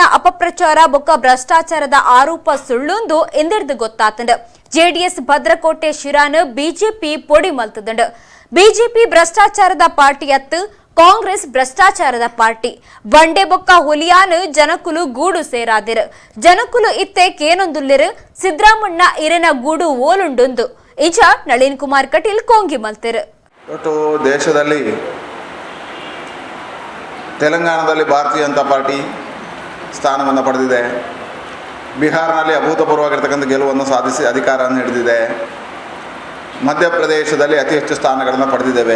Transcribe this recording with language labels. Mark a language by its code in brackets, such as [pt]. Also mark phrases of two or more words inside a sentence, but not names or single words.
[tcy] ಅಪಪ್ರಚಾರ ಬೊಕ್ಕ ಭ್ರಷ್ಟಾಚಾರದ ಆರೋಪ ಸುಳ್ಳೊಂದು ಎಂದೆಡ್ದು ಗೊತ್ತಾತಂಡು ಜೆಡಿಎಸ್ ಭದ್ರಕೋಟೆ ಶಿರಾನ್ ಬಿಜೆಪಿ ಪೊಡಿ ಮಲ್ತದಂಡು ಬಿಜೆಪಿ ಭ್ರಷ್ಟಾಚಾರದ ಪಾರ್ಟಿ ಅತ್ತು ಕಾಂಗ್ರೆಸ್ ಭ್ರಷ್ಟಾಚಾರದ ಪಾರ್ಟಿ ಬಂಡೆ ಬೊಕ್ಕ ಹುಲಿಯಾನ್ ಜನಕುಲು ಗೂಡು ಸೇರಾದಿರು ಜನಕುಲು ಇತ್ತೆ ಕೇನೊಂದುಲ್ಲಿರು ಸಿದ್ದರಾಮಣ್ಣ ಇರನ ಗೂಡು ಓಲುಂಡೊಂದು ಇಜ ನಳಿನ್ ಕುಮಾರ್ ಕಟೀಲ್ ಕೋಂಗಿ ಮಲ್ತಿರು [kn] ಇವತ್ತು ದೇಶದಲ್ಲಿ ತೆಲಂಗಾಣದಲ್ಲಿ ಭಾರತೀಯ ಜನತಾ ಪಾರ್ಟಿ ಸ್ಥಾನವನ್ನು ಪಡೆದಿದೆ. ಬಿಹಾರ್ನಲ್ಲಿ ಅಭೂತಪೂರ್ವವಾಗಿರ್ತಕ್ಕಂಥ ಗೆಲುವನ್ನು ಸಾಧಿಸಿ ಅಧಿಕಾರವನ್ನು ಹಿಡಿದಿದೆ. ಮಧ್ಯಪ್ರದೇಶದಲ್ಲಿ ಅತಿ ಹೆಚ್ಚು ಸ್ಥಾನಗಳನ್ನು ಪಡೆದಿದ್ದೇವೆ.